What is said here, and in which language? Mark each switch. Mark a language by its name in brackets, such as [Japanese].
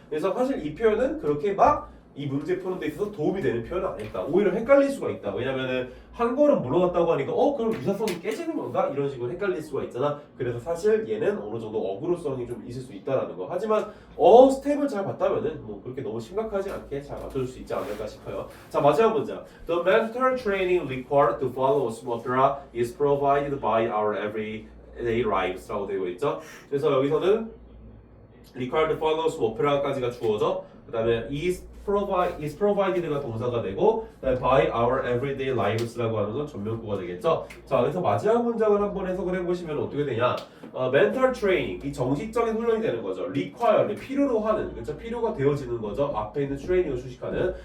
[Korean] 그래서 사실 이 표현은 그렇게 막 이 문제 푸는 데 있어서 도움이 되는 표현은 아니다. 오히려 헷갈릴 수가 있다. 왜냐면은 한 걸음 물러났다고 하니까 그럼 유사성이 깨지는 건가? 이런 식으로 헷갈릴 수가 있잖아. 그래서 사실 얘는 어느 정도 어그로성이 좀 있을 수 있다라는 거. 하지만 스텝을 잘 봤다면은 뭐 그렇게 너무 심각하지 않게 잘 맞춰줄 수 있지 않을까 싶어요. 자, 마지막 문장. [English] The mental training required to follow small opera is provided by our everyday lives라고 [Korean] 되어 있죠. 그래서 여기서는 [English] required to follow small opera [Korean] 까지가 주어져. 그 다음에 is provided가 동사가 되고 [English] by our everyday lives [Korean] 라고 하는 건 전면구가 되겠죠. 자, 그래서 마지막 문장을 한번 해석을 해보시면 어떻게 되냐? mental training, 이 정식적인 훈련이 되는 거죠. require, 필요로 하는, 그렇죠? 필요가 되어지는 거죠. 앞에 있는 training을 수식하는.